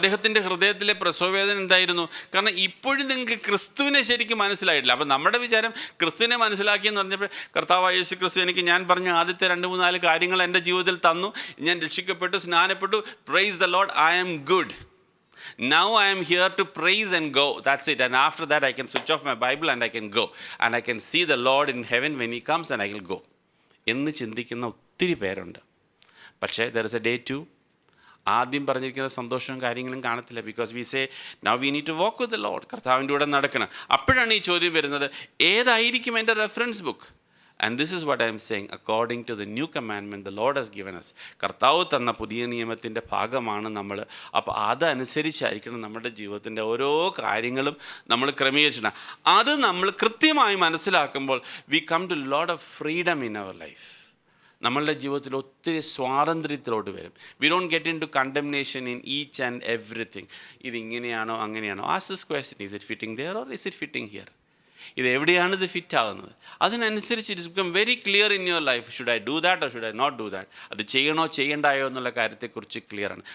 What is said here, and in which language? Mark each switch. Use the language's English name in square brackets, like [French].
[Malayalam] അദ്ദേഹത്തിൻ്റെ ഹൃദയത്തിലെ പ്രസവവേദന എന്തായിരുന്നു? കാരണം ഇപ്പോഴും നിങ്ങൾക്ക് ക്രിസ്തുവിനെ ശരിക്കും മനസ്സിലായിട്ടില്ല. അപ്പം നമ്മുടെ വിചാരം ക്രിസ്തുവിനെ മനസ്സിലാക്കിയെന്ന് പറഞ്ഞപ്പോൾ കർത്താവായ യേശു ക്രിസ്തു എനിക്ക് ഞാൻ പറഞ്ഞ ആദ്യത്തെ 2-3-4 കാര്യങ്ങൾ എൻ്റെ ജീവിതത്തിൽ തന്നു, ഞാൻ രക്ഷിക്കപ്പെട്ടു, സ്നാനപ്പെട്ടു, [English] Praise the Lord, I am good. Now I am here to praise and go. That's it. And after that I can switch off my Bible and I can go. And I can see the Lord in heaven when He comes and I will go. [Malayalam] എന്ന് ചിന്തിക്കുന്ന ഒത്തിരി പേരുണ്ട്. പക്ഷേ [English] there is a day 2. [Malayalam] ആദ്യം പറഞ്ഞിരിക്കുന്ന സന്തോഷവും കാര്യങ്ങളും കാണത്തില്ല. [English] Because we say now we need to walk with the Lord. [Malayalam] കർത്താവിൻ്റെ കൂടെ നടക്കണം. അപ്പോഴാണ് ഈ ചോദ്യം വരുന്നത്, ഏതായിരിക്കും എൻ്റെ reference book? [English] And this is what I am saying, according to the new commandment the Lord has given us. [Malayalam] കർത്താവ് തന്ന പുതിയ നിയമത്തിൻ്റെ ഭാഗമാണ് നമ്മൾ. അപ്പോൾ അതനുസരിച്ചായിരിക്കണം നമ്മുടെ ജീവിതത്തിൻ്റെ ഓരോ കാര്യങ്ങളും നമ്മൾ ക്രമീകരിച്ചിടണം. അത് നമ്മൾ കൃത്യമായി മനസ്സിലാക്കുമ്പോൾ [English] we come to a lot of freedom in our life. [Malayalam] നമ്മളുടെ ജീവിതത്തിൽ ഒത്തിരി സ്വാതന്ത്ര്യത്തിലോട്ട് വരും. [English] We don't get into condemnation in each and everything. [Malayalam] ഇതിങ്ങനെയാണോ അങ്ങനെയാണോ? [English] Ask this question, is it fitting there or is it fitting here? [Malayalam] ഇത് എവിടെയാണ് ഇത് fit ആകുന്നത്? അതിനനുസരിച്ച് [English] It's become very clear in your life. Should I do that or should I not do that? [Malayalam] അത് ചെയ്യണോ ചെയ്യണ്ടായോ എന്നുള്ള കാര്യത്തെക്കുറിച്ച് ക്ലിയറാണ്.